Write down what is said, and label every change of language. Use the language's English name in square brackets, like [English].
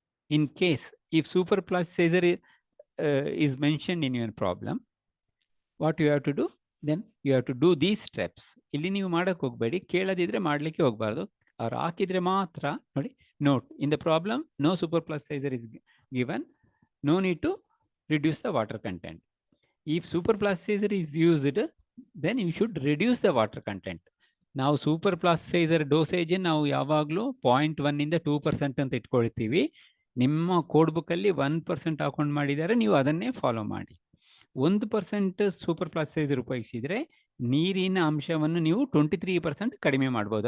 [English] In case if super plus seizure is mentioned in your problem, what you have to do, then you have to do these steps. [Kannada] ಇಲ್ಲಿ ನೀವು ಮಾಡಕ್ಕೆ ಹೋಗಬೇಡಿ, ಕೇಳದಿದ್ರೆ ಮಾಡಲಿಕ್ಕೆ ಹೋಗಬಾರ್ದು. ಅವ್ರು ಹಾಕಿದ್ರೆ ಮಾತ್ರ ನೋಡಿ. [English] Note, in the problem no super plus seizure is given, no need to reduce the water content. If super plus seizure is used, then you should reduce the water content. [Kannada] ನಾವು ಸೂಪರ್ ಪ್ಲಸ್ ಸೈಜರ್ ಡೋಸೇಜ್ ನಾವು ಯಾವಾಗಲೂ 0.1 ಇಂದ 2% ಅಂತ ಇಟ್ಕೊಳ್ತೀವಿ. ನಿಮ್ಮ code ಬುಕ್ಕಲ್ಲಿ 1% ಹಾಕೊಂಡು ಮಾಡಿದ್ದಾರೆ, ನೀವು ಅದನ್ನೇ ಫಾಲೋ ಮಾಡಿ. 1% ಸೂಪರ್ ಪ್ಲಸ್ ಸೈಜರ್ ಉಪಯೋಗಿಸಿದರೆ ನೀರಿನ ಅಂಶವನ್ನು ನೀವು 23% ಕಡಿಮೆ ಮಾಡ್ಬೋದು.